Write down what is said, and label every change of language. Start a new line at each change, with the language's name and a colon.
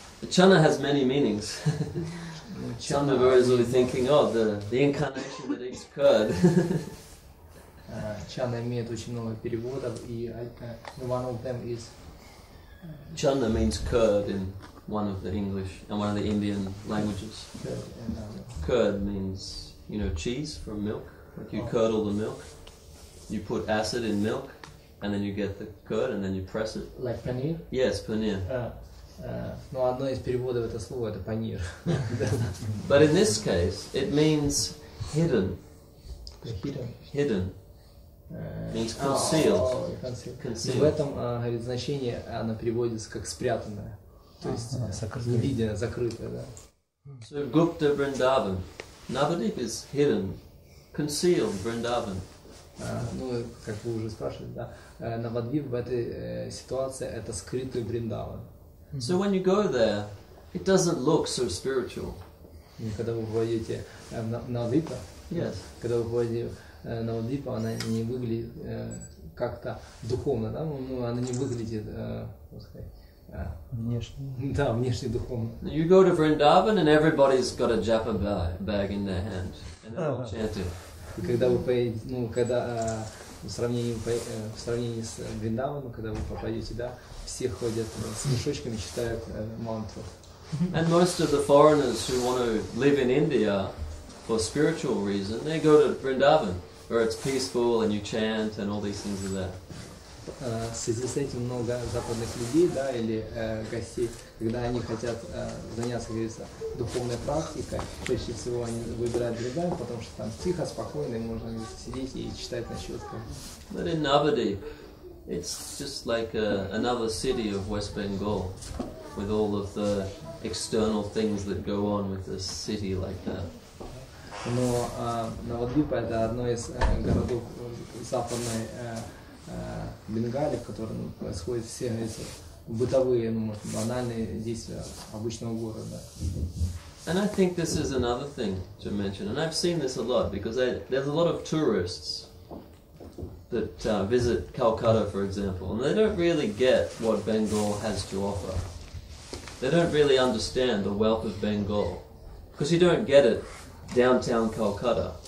English: Channa has many meanings. Some of us are thinking, the incarnation that eats curd.
Russian: Channa имеет очень много переводов, и
English: one of them is Channa means curd in one of the English and one of the Indian languages. Curd means, cheese from milk. Like you curdle the milk, you put acid in milk, and then you get the curd, and then you press it. Like paneer? Yes, paneer.
Russian: Но одно из переводов это слово это панир.
English: But in this case, it means hidden. Hidden. Means concealed.
Russian: В этом, говорит, значение она переводится как спрятанное. То есть не видно, закрытое, да.
English: So Gupta Vrindavan. Navadip is hidden, concealed Vrindavan.
Russian: Ну, как вы уже спрашивали, да, Навадвип в этой ситуации это скрытый Вриндаван.
English: So when you go there, it doesn't look so spiritual.
Russian: Когда вы попадете в Навадвипа,
English: Yes.
Russian: когда вы попадете в Навадвипа, она не выглядит как-то духовно, да, ну, она не выглядит, как сказать, Внешне. да, внешне духовно.
English: You go to Vrindavan and everybody's got a japa bag in their hand and they're all chanting.
Russian: И когда вы поедете, ну, когда в сравнении с Вриндаваном, когда вы попадете, да, все ходят с мешочками, читают мантру.
English: And most of the foreigners who want to live in India for spiritual reason, they go to Vrindavan, where it's peaceful and you chant and all these things are there.
Russian: В связи с этим много западных людей, да, или гостей, когда они хотят заняться, как говорится, духовной практикой, чаще всего они выбирают Вриндаван, потому что там тихо, спокойно, и можно сидеть и читать на щетках.
English: But in Navadip, it's just like another city of West Bengal, with all of the external things that go on with a city like that.
Russian: Но Навадвипа это одно из городов западной Бенгалии, в котором происходят все эти бытовые, ну, может, банальные действия обычного города.
English: And I think this is another thing to mention, and I've seen this a lot because there's a lot of tourists that visit Calcutta, for example, and they don't really get what Bengal has to offer. They don't really understand the wealth of Bengal because you don't get it downtown Calcutta.